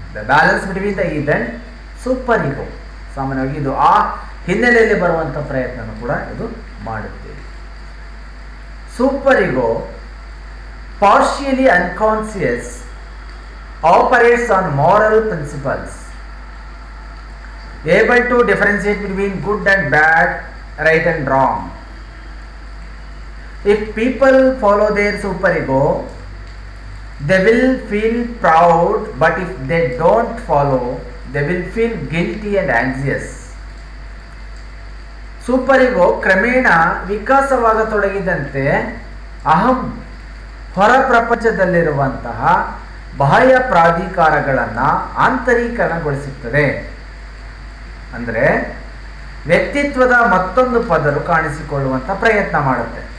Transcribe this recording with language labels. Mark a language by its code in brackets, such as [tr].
[en] The balance between the id and super ego. [kn] ಸಾಮಾನ್ಯವಾಗಿ ಇದು ಆ ಹಿನ್ನೆಲೆಯಲ್ಲಿ ಬರುವಂಥ ಪ್ರಯತ್ನನೂ ಕೂಡ ಇದು ಮಾಡುತ್ತೇವೆ. [en] Super ego partially unconscious, operates on moral principles, able to differentiate between good and bad, right and wrong. If people follow their super ego, they will feel proud, but if they don't follow, they will feel guilty and anxious. [kn] Super ಈಗೋ ಕ್ರಮೇಣ ವಿಕಾಸವಾಗತೊಡಗಿದಂತೆ ಅಹಂ ಹೊರ ಪ್ರಪಂಚದಲ್ಲಿರುವಂತಹ ಬಾಹ್ಯ ಪ್ರಾಧಿಕಾರಗಳನ್ನು ಆಂತರೀಕರಣಗೊಳಿಸುತ್ತದೆ. ಅಂದರೆ ವ್ಯಕ್ತಿತ್ವದ ಮತ್ತೊಂದು ಪದರು ಕಾಣಿಸಿಕೊಳ್ಳುವಂಥ ಪ್ರಯತ್ನ ಮಾಡುತ್ತೆ.